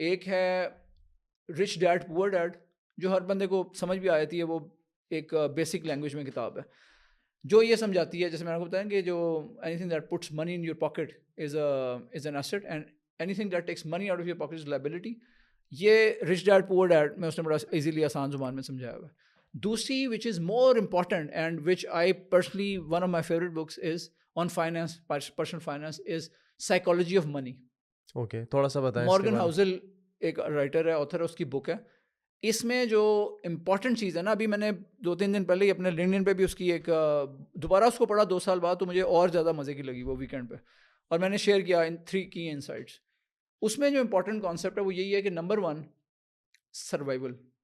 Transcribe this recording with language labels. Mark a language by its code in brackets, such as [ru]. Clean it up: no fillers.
[ur] ایک ہے rich dad پور ڈیڈ, جو ہر بندے کو سمجھ بھی آتی ہے. وہ ایک بیسک لینگویج میں کتاب ہے جو یہ سمجھاتی ہے, جیسے میں نے کو بتایا کہ جو [en] Anything that puts money in your pocket is an asset and anything that takes money out of your pocket is liability. [ur] یہ رچ ڈیڈ پور ڈیڈ میں اس نے بڑا ایزیلی آسان زبان میں سمجھایا ہوا ہے. [en] دوسری which is more important and which I personally one of my favourite books is on finance, personal finance, is psychology of money. [ur] Okay, تھوڑا سا بتائیں. مورگن ہاؤزل ایک رائٹر ہے, آتھر ہے, اس کی بک ہے. اس میں جو امپورٹنٹ چیز ہے نا, ابھی میں نے 2-3 دن پہلے ہی اپنے لنکڈن پہ بھی اس کی ایک دوبارہ اس کو پڑھا 2 سال بعد, تو مجھے اور زیادہ مزے کی لگی وہ ویکینڈ پہ, اور میں نے شیئر کیا ان 3 کی انسائٹس. اس میں جو امپورٹنٹ کانسیپٹ ہے وہ یہی ہے کہ نمبر 1 سروائیول.